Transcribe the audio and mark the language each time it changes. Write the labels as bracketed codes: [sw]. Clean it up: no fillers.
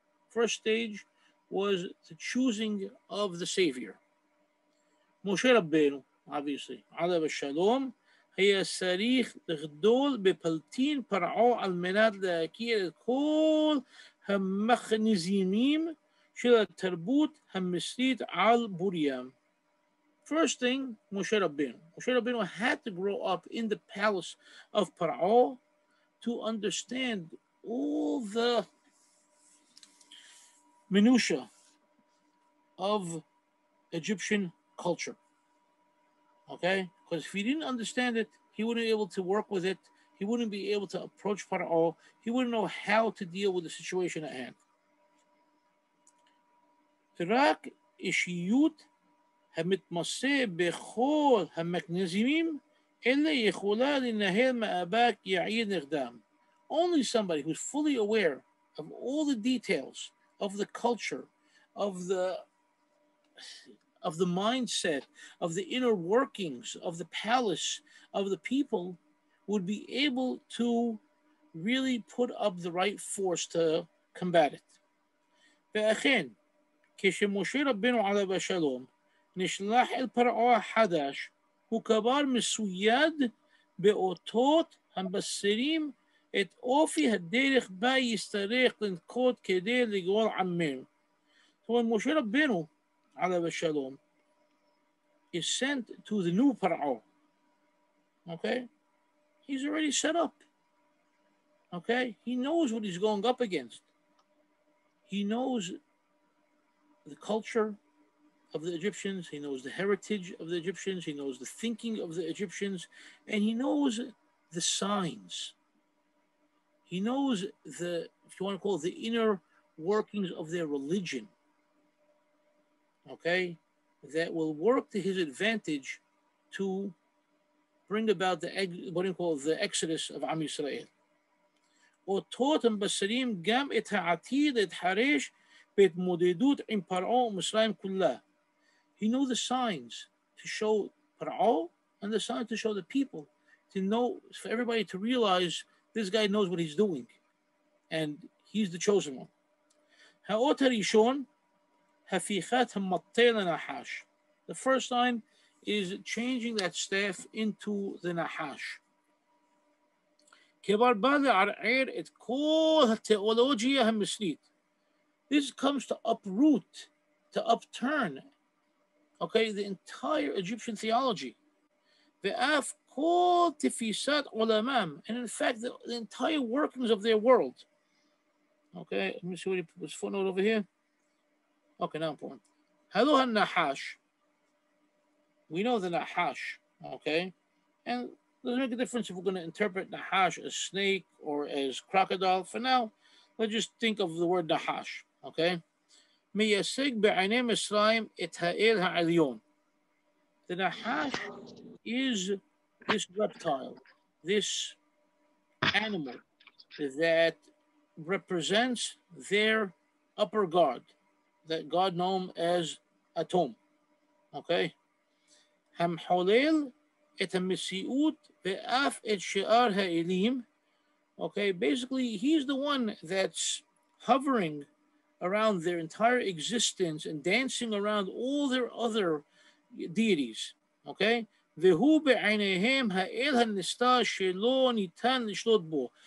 [en] First stage was the choosing of the Savior. [he] Moshe Rabbeinu, obviously, עליו השלום, היה צריך לגדול בפלטין פרעה על מנת להכיר את כל המכניזמים של התרבות המצרית על בוריים. [en] First thing, Moshe Rabbeinu had to grow up in the palace of Paro to understand all the minutiae of Egyptian culture. Okay? Because if he didn't understand it, he wouldn't be able to work with it. He wouldn't be able to approach Paro. He wouldn't know how to deal with the situation at hand. [he] רק אישיות המתמצא בכל המכניזמים אלה יכולה לנהל מאבק יעיל נגדם. [en] Only somebody who's fully aware of all the details of the culture, of the mindset, of the inner workings of the palace, of the people, would be able to really put up the right force to combat it. [he] ואכן, כשמשה רבנו עליו השלום נשלח אל פרעה החדש, הוא כבר מסויד באותות המבשרים את אופי הדרך בה יצטרך לנקוט כדי לגאול עמנו. [en] So when Moshe Rabbeinu עליו השלום is sent to the new Paro, okay, he's already set up. Okay, he knows what he's going up against. He knows the culture of the Egyptians, he knows the heritage of the Egyptians, he knows the thinking of the Egyptians, and he knows the signs. He knows the, if you want to call it, the inner workings of their religion, okay, that will work to his advantage to bring about the, what do you call it, the exodus of Am Yisrael. [he] אותות המבשרים גם את העתיד להתחרש בהתמודדות עם פרעה ומצרים כולה. [en] He knew the signs to show Paro and the signs to show the people, to know, for everybody to realize this guy knows what he's doing and he's the chosen one. [he] האות הראשון, הפיכת המטה לנחש. [en] The first sign is changing that staff into the nahash. [he] כבר בא לערער את כל התיאולוגיה המצרית. [en] This comes to uproot, to upturn, okay, the entire Egyptian theology. [he] ואף כל תפיסת עולמם, [en] and in fact, the entire workings of their world. Okay, let me see what he put his footnote over here. Okay, now important. Hello, Nahash. We know the Nahash, okay? And doesn't make a difference if we're going to interpret Nahash as snake or as crocodile. For now, let's just think of the word Nahash, okay? [he] מייצג בעיני מצרים את האל העליון. [en] The Nahash is this reptile, this animal that represents their upper god, that God known as Atom, okay? [he] המחולל את המציאות ואף את שאר האלים [en] Okay, basically, he's the one that's hovering around their entire existence and dancing around all their other deities. Okay? [he] והוא בעיניהם האל הנסתר שלא ניתן לשלוט בו.